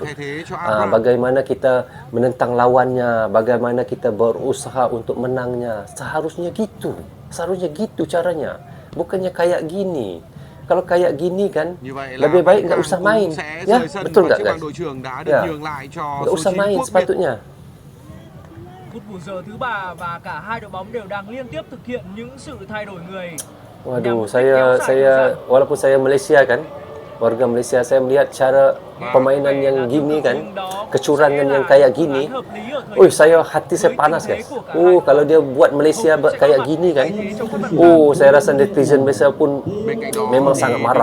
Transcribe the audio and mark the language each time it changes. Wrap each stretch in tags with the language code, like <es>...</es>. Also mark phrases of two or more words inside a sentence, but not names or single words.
<ms>Bagaimana kita menentang lawannya, bagaimana kita berusaha untuk menangnya. Seharusnya gitu caranya. Bukannya kayak gini. Kalau kayak gini kan, lebih baik nggak usah main. Ya, betul nggak guys? Ya, nggak usah main sepatutnya.</ms> <vi>Phút bù giờ thứ 3 và cả hai đội bóng đều đang liên tiếp thực hiện những sự thay đổi người.</vi> <ms>Waduh, saya walaupun saya Malaysia kan, warga Malaysia, saya melihat cara permainan yang gini kan, kecurangan yang kayak gini, hati saya panas guys. Kalau dia buat Malaysia kayak gini kan, saya rasa netizen Malaysia pun memang sangat marah.</ms>